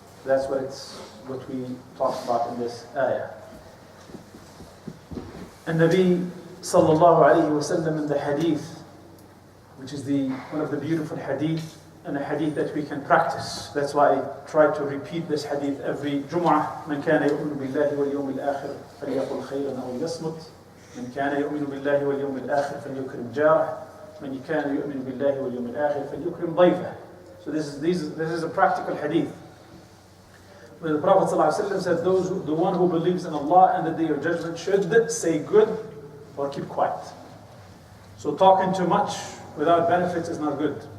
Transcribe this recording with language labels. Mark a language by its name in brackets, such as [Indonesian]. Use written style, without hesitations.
[English] That's what we talked about in this ayah. And Nabi sallallahu alayhi wa sallam in the hadith, which is one of the beautiful hadith, and a hadith that we can practice. That's why I try to repeat this hadith every Jum'ah. [Arabic] من كان يؤمن بالله واليوم الآخر فليقل خيرا أو ليصمت. من كان يؤمن بالله واليوم الآخر فليكرم جاره. من كان يؤمن بالله واليوم الآخر فليكرم ضيفه. [English] So this is a practical hadith. When the Prophet ﷺ said, the one who believes in Allah and the day of judgment should say good or keep quiet. So talking too much without benefits is not good.